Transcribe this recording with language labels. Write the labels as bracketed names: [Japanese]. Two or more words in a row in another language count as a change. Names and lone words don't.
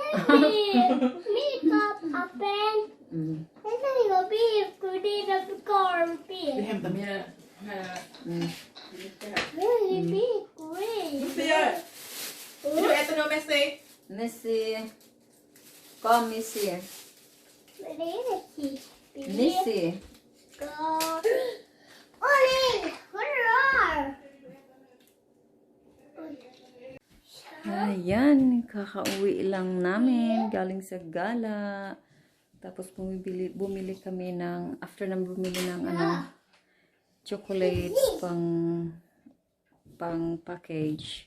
[Swedish] Vi hämtar mer här. Lucia! Vill du äta något med sig? Messi. Kom Messi. Messi. [Filipino] Ayan, kakauwi lang namin galing sa gala. Tapos bumili kami ng, after nang bumili ng chocolates pang package.